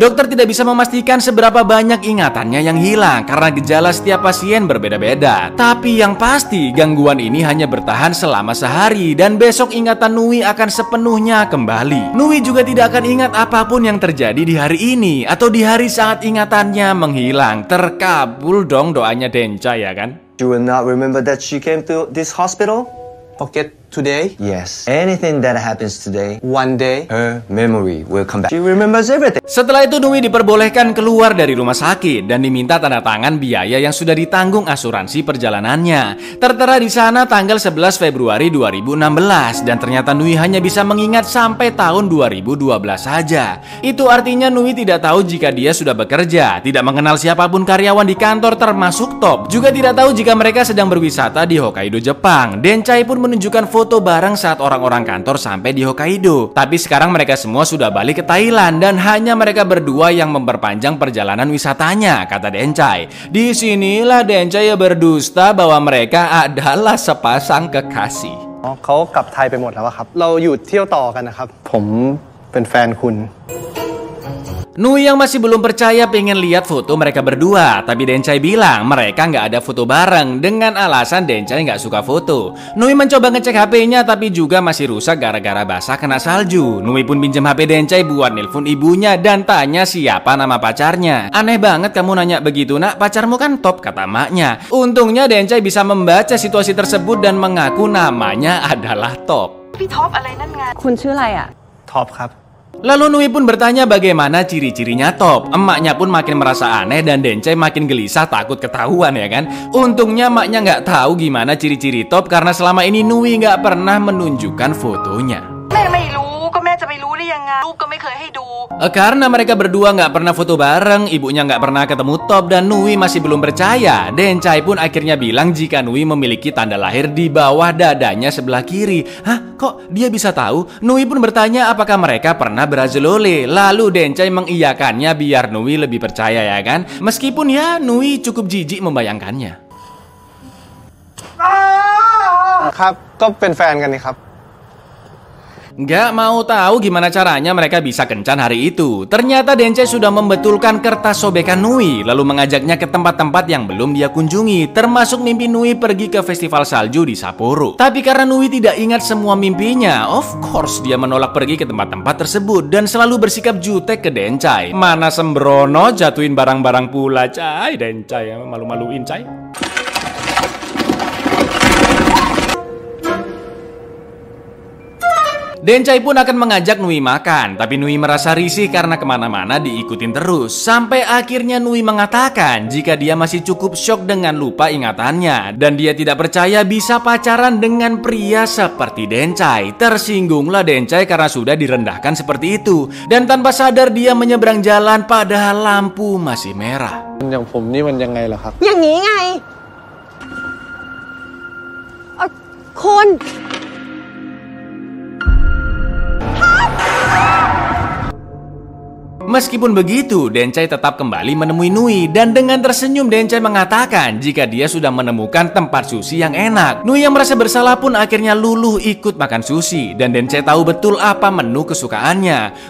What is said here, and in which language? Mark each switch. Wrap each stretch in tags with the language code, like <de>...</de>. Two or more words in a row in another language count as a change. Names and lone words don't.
<id>Dokter tidak bisa memastikan seberapa banyak ingatannya yang hilang karena gejala setiap pasien berbeda-beda. Tapi yang pasti gangguan ini hanya bertahan selama sehari dan besok ingatan Nui akan sepenuhnya kembali. Nui juga tidak akan ingat apapun yang terjadi di hari ini atau di hari saat ingatannya menghilang. Terkabul dong doanya Dencai ya kan?</id> <en>You will not remember that she came to this hospital? Forget today. Yes. Anything that happens today, One day. her memory will come back. She remembers everything.</en> <id>Setelah itu Nui diperbolehkan keluar dari rumah sakit dan diminta tanda tangan biaya yang sudah ditanggung asuransi perjalanannya. Tertera di sana tanggal 11 Februari 2016 dan ternyata Nui hanya bisa mengingat sampai tahun 2012 saja. Itu artinya Nui tidak tahu jika dia sudah bekerja, tidak mengenal siapapun karyawan di kantor termasuk Top, juga tidak tahu jika mereka sedang berwisata di Hokkaido, Jepang. Dencai pun menunjukkan foto bareng saat orang-orang kantor sampai di Hokkaido. Tapi sekarang mereka semua sudah balik ke Thailand dan hanya mereka berdua yang memperpanjang perjalanan wisatanya, kata Dencai. Disinilah Dencai berdusta bahwa mereka adalah sepasang kekasih.</id> <th>เขากลับไทยไปหมดแล้วครับเราอยู่เที่ยวต่อกันนะครับผมเป็นแฟนคุณ</th> <id>Nui yang masih belum percaya pengen lihat foto mereka berdua, tapi Dencai bilang mereka nggak ada foto bareng dengan alasan Dencai nggak suka foto. Nui mencoba ngecek HP-nya tapi juga masih rusak gara-gara basah kena salju. Nui pun pinjam HP Dencai buat nelpon ibunya dan tanya siapa nama pacarnya. Aneh banget kamu nanya begitu nak, pacarmu kan Top, kata maknya. Untungnya Dencai bisa membaca situasi tersebut dan mengaku namanya adalah Top.</id> <th>พี่ท็อปอะไรนั่นไง คุณชื่ออะไรอ่ะ ท็อปครับ</th> <id>Lalu Nui pun bertanya bagaimana ciri-cirinya Top. Emaknya pun makin merasa aneh dan Dencai makin gelisah takut ketahuan ya kan. Untungnya emaknya nggak tahu gimana ciri-ciri Top karena selama ini Nui nggak pernah menunjukkan fotonya.</id> <th>แม่ไม่รู้ก็แม่จะไปรู้ได้ยังไงลูกก็ไม่เคยให้ดู</th> <id>Karena mereka berdua nggak pernah foto bareng, ibunya nggak pernah ketemu Top dan Nui masih belum percaya. Dencai pun akhirnya bilang jika Nui memiliki tanda lahir di bawah dadanya sebelah kiri. Hah? Kok dia bisa tahu? Nui pun bertanya apakah mereka pernah berazolole. Lalu Dencai mengiyakannya biar Nui lebih percaya ya kan. Meskipun ya Nui cukup jijik membayangkannya.</id> <th>ครับก็เป็นแฟนกันนี่ครับ</th> <id>Nggak mau tahu gimana caranya mereka bisa kencan hari itu. Ternyata Dencai sudah membetulkan kertas sobekan Nui, lalu mengajaknya ke tempat-tempat yang belum dia kunjungi, termasuk mimpi Nui pergi ke festival salju di Sapporo. Tapi karena Nui tidak ingat semua mimpinya,</id> <en>of course</en> <id>dia menolak pergi ke tempat-tempat tersebut dan selalu bersikap jutek ke Dencai. Mana sembrono jatuhin barang-barang pula, Cai. Dencai malu-maluin, Cai. Dencai pun akan mengajak Nui makan, tapi Nui merasa risih karena kemana-mana diikutin terus. Sampai akhirnya Nui mengatakan jika dia masih cukup syok dengan lupa ingatannya dan dia tidak percaya bisa pacaran dengan pria seperti Dencai. Tersinggunglah Dencai karena sudah direndahkan seperti itu dan tanpa sadar dia menyeberang jalan padahal lampu masih merah.</id> <th>อย่างผมนี่มันยังไงล่ะครับ อย่างนี้ไงคุณ</th> <id>Meskipun begitu, Dencai tetap kembali menemui Nui dan dengan tersenyum Dencai mengatakan jika dia sudah menemukan tempat sushi yang enak. Nui yang merasa bersalah pun akhirnya luluh ikut makan sushi dan Dencai tahu betul apa menu kesukaannya.</id>